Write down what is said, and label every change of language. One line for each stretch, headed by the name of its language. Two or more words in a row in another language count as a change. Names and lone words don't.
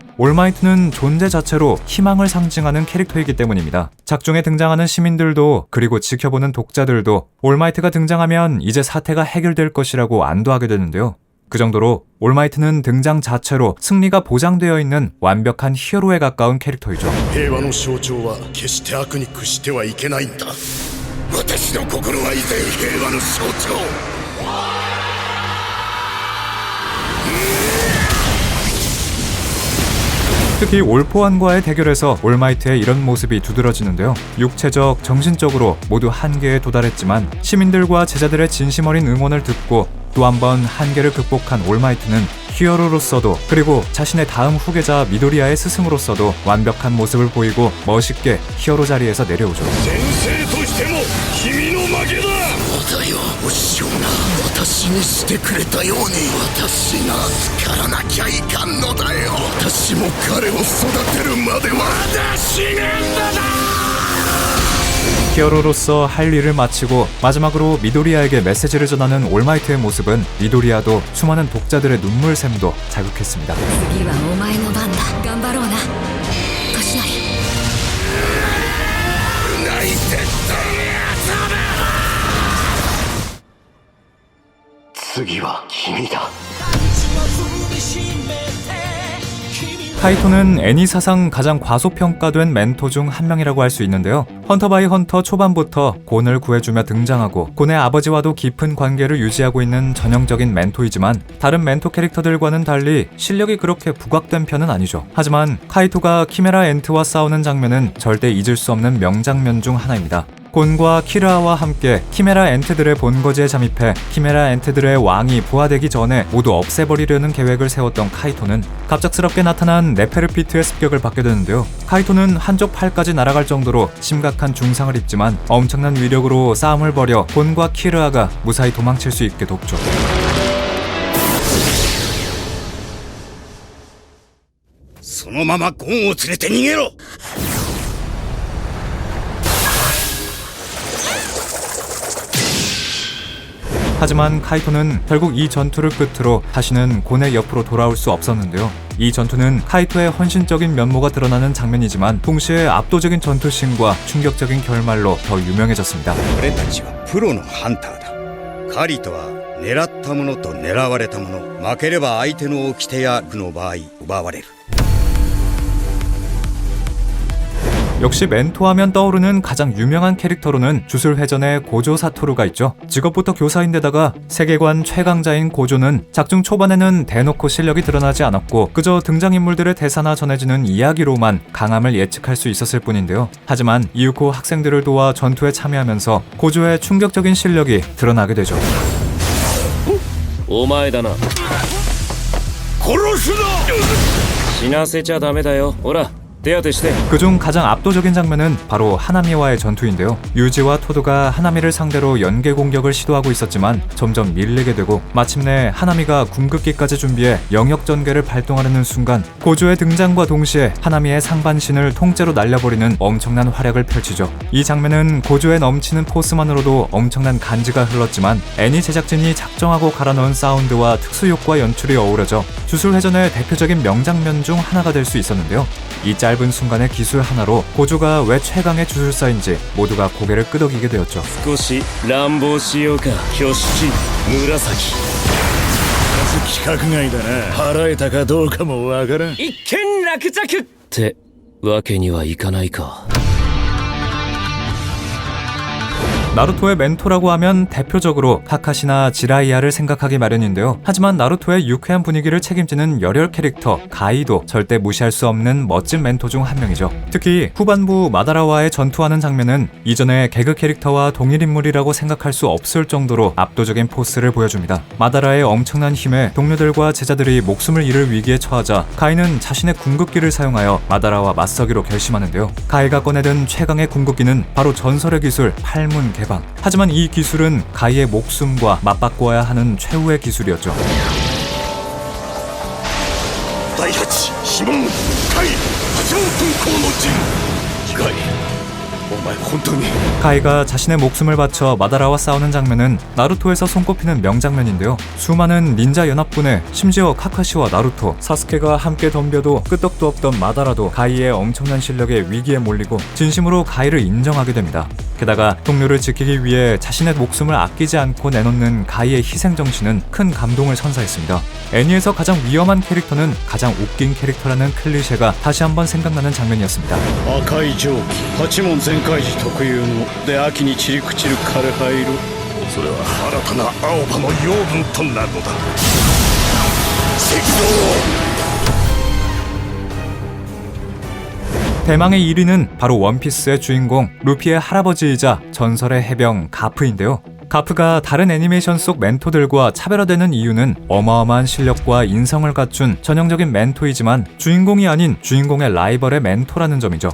Korean: 올마이트는 존재 자체로 희망을 상징하는 캐릭터이기 때문입니다. 작중에 등장하는 시민들도 그리고 지켜보는 독자들도 올마이트가 등장하면 이제 사태가 해결될 것이라고 안도하게 되는데요. 그 정도로 올마이트는 등장 자체로 승리가 보장되어 있는 완벽한 히어로에 가까운 캐릭터이죠.
Japanese: 平和の象徴は決して悪に屈してはいけないんだ。私の心は以前平和の象徴。
Korean: 특히 올포안과의 대결에서 올마이트의 이런 모습이 두드러지는데요. 육체적, 정신적으로 모두 한계에 도달했지만 시민들과 제자들의 진심 어린 응원을 듣고 또 한 번 한계를 극복한 올마이트는 히어로로서도 그리고 자신의 다음 후계자 미도리아의 스승으로서도 완벽한 모습을 보이고 멋있게 히어로 자리에서 내려오죠.
Japanese: お師匠が私にしてくれたように私が叱らなきゃいかんのだよ。私も彼を育てるまではまだ死ねんだな。
Korean: 히어로로서 할 일을 마치고 마지막으로 미도리아에게 메시지를 전하는 올마이트의 모습은 미도리아도 수많은 독자들의 눈물샘도 자극했습니다.
Japanese: 次はお前の番だ。頑張ろうな。年成。泣いてったやつだ。次は君だ。
Korean: 카이토는 애니 사상 가장 과소평가된 멘토 중 한 명이라고 할 수 있는데요. 헌터 바이 헌터 초반부터 곤을 구해주며 등장하고 곤의 아버지와도 깊은 관계를 유지하고 있는 전형적인 멘토이지만 다른 멘토 캐릭터들과는 달리 실력이 그렇게 부각된 편은 아니죠. 하지만 카이토가 키메라 엔트와 싸우는 장면은 절대 잊을 수 없는 명장면 중 하나입니다. 곤과 키르아와 함께 키메라 엔트들의 본거지에 잠입해 키메라 엔트들의 왕이 부활되기 전에 모두 없애버리려는 계획을 세웠던 카이토는 갑작스럽게 나타난 네페르피트의 습격을 받게 되는데요. 카이토는 한쪽 팔까지 날아갈 정도로 심각한 중상을 입지만 엄청난 위력으로 싸움을 벌여 곤과 키르아가 무사히 도망칠 수 있게 돕죠.
Japanese: そのままゴンを連れて逃げろ。
Korean: 하지만 카이토는 결국 이 전투를 끝으로 다시는 곤의 옆으로 돌아올 수 없었는데요. 이 전투는 카이토의 헌신적인 면모가 드러나는 장면이지만 동시에 압도적인 전투씬과 충격적인 결말로 더 유명해졌습니다.
Japanese: 俺たちはプロのハンターだ。狩りとは狙ったものと狙われたもの、負ければ相手の掟や悪の場合奪われる。
Korean: 역시 멘토하면 떠오르는 가장 유명한 캐릭터로는 주술회전의 고조 사토루가 있죠. 직업부터 교사인데다가 세계관 최강자인 고조는 작중 초반에는 대놓고 실력이 드러나지 않았고 그저 등장인물들의 대사나 전해지는 이야기로만 강함을 예측할 수 있었을 뿐인데요. 하지만 이윽고 학생들을 도와 전투에 참여하면서 고조의 충격적인 실력이 드러나게 되죠.
Japanese: お前だな。殺すな。死なせちゃダメだよ。ほら。
Korean: 그중 가장 압도적인 장면은 바로 하나미와의 전투인데요. 유지와 토도가 하나미를 상대로 연계 공격을 시도하고 있었지만 점점 밀리게 되고 마침내 하나미가 궁극기까지 준비해 영역 전개를 발동하려는 순간 고조의 등장과 동시에 하나미의 상반신을 통째로 날려버리는 엄청난 활약을 펼치죠. 이 장면은 고조의 넘치는 포스만으로도 엄청난 간지가 흘렀지만 애니 제작진이 작정하고 갈아넣은 사운드와 특수효과 연출이 어우러져 주술회전의 대표적인 명장면 중 하나가 될 수 있었는데요. 이 짧은 순간의 기술 하나로 고조가 왜 최강의 주술사인지 모두가 고개를 끄덕이게 되었죠.
Japanese: 少し乱暴しようか。挙式紫。規格外だな。払えたかどうかもわからん。一件落着ってわけにはいかないか。
Korean: 나루토의 멘토라고 하면 대표적으로 카카시나 지라이야를 생각하기 마련인데요. 하지만 나루토의 유쾌한 분위기를 책임지는 열혈 캐릭터 가이도 절대 무시할 수 없는 멋진 멘토 중 한 명이죠. 특히 후반부 마다라와의 전투하는 장면은 이전의 개그 캐릭터와 동일 인물이라고 생각할 수 없을 정도로 압도적인 포스를 보여줍니다. 마다라의 엄청난 힘에 동료들과 제자들이 목숨을 잃을 위기에 처하자 가이는 자신의 궁극기를 사용하여 마다라와 맞서기로 결심하는데요. 가이가 꺼내든 최강의 궁극기는 바로 전설의 기술 팔문 개방. 하지만 이 기술은 가이의 목숨과 맞바꿔야 하는 최후의 기술이었죠.
Japanese: 第8シモンカイ八門分校の陣。カイ、お前本当に。
Korean: 가이가 자신의 목숨을 바쳐 마다라와 싸우는 장면은 나루토에서 손꼽히는 명장면인데요. 수많은 닌자 연합군에 심지어 카카시와 나루토, 사스케가 함께 덤벼도 끄떡도 없던 마다라도 가이의 엄청난 실력에 위기에 몰리고 진심으로 가이를 인정하게 됩니다. 게다가 동료를 지키기 위해 자신의 목숨을 아끼지 않고 내놓는 가이의 희생정신은 큰 감동을 선사했습니다. 애니에서 가장 위험한 캐릭터는 가장 웃긴 캐릭터라는 클리셰가 다시 한번 생각나는 장면이었습니다.
Japanese: 赤い蒸気八門全開時特有ので秋に散り朽ちる枯葉色。それは新たな青葉の養分となるのだ。赤道
Korean: 대망의 1위는 바로 원피스의 주인공 루피의 할아버지이자 전설의 해병 가프인데요. 가프가 다른 애니메이션 속 멘토들과 차별화되는 이유는 어마어마한 실력과 인성을 갖춘 전형적인 멘토이지만 주인공이 아닌 주인공의 라이벌의 멘토라는 점이죠.